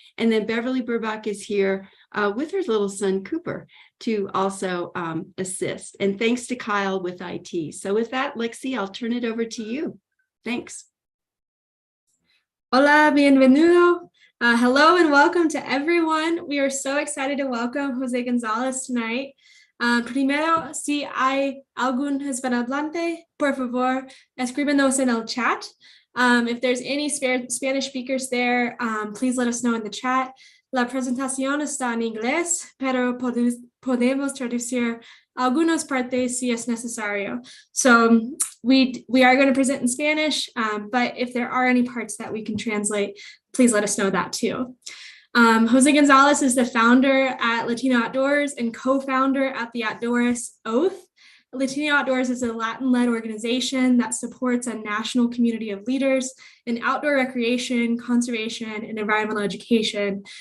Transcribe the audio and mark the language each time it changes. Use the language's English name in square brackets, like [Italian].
[English] And then Beverly Burbach is here with her little son, Cooper, to also assist. And thanks to Kyle with IT. So with that, Lexi, I'll turn it over to you. Thanks. [Spanish] Hola, bienvenido. [English] Hello and welcome to everyone. We are so excited to welcome José González tonight. [Spanish] Primero, si hay algún hispanohablante, por favor, escríbenos en el chat. [English] If there's any Spanish speakers there, please let us know in the chat. [Spanish] La presentación está en inglés, pero podemos traducir algunas partes si es necesario. [English] So we are going to present in Spanish, but if there are any parts that we can translate, please let us know that too. José González is the founder at Latino Outdoors and co-founder at the Outdoorist Oath. Latino Outdoors is a Latin-led organization that supports a national community of leaders in outdoor recreation, conservation, and environmental education.